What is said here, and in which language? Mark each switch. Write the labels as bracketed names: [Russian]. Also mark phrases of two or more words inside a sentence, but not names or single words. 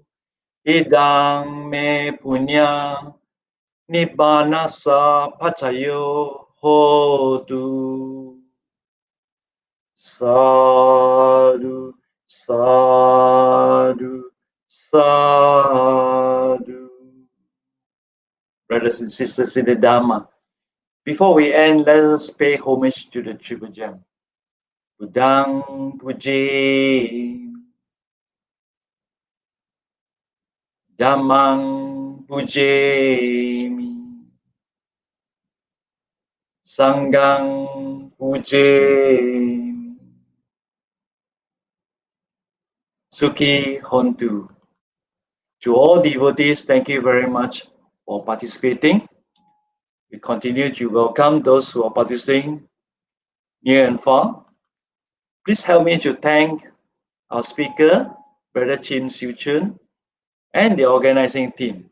[Pali] Idang me punya nibbana sa pacayo hotu. Sadhu, sadhu, sadhu. [English] Brothers and sisters in the Dhamma, before we end, let us pay homage to the Triple Gem. [Pali] Budang puji, Dhammang puji, Sanghang puji, Sukhi hontu. [English] To all devotees, thank you very much for participating. We continue to welcome those who are participating near and far. Please help me to thank our speaker, Brother Chim Choon, and the organizing team.